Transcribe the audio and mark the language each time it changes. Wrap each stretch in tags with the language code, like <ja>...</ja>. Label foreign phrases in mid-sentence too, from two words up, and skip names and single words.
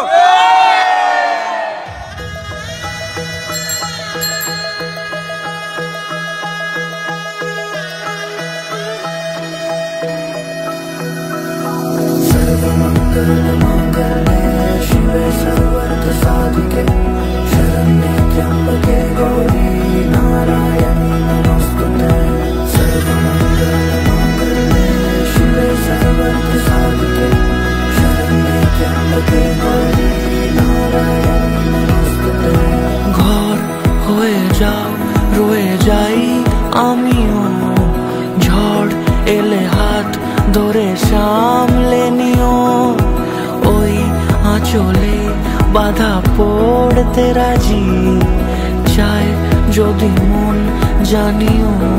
<sa>शिवे सर्वार्थ साधिके, शरण्ये त्र्यम्बके गौरि, नारायणि नमोस्तुते. सर्वमङ्गल मङ्गल्ये, शिवे सर्वार्थ साधिके.</sa> <bn>ঘর হয়ে যাও রয়ে যাই আমিও, ঝড় এলে হাত ধরে সামলে নিও, ওই আঁচলে বাধা পড়তে রাজি, চায় যদি মন জানিও।</bn>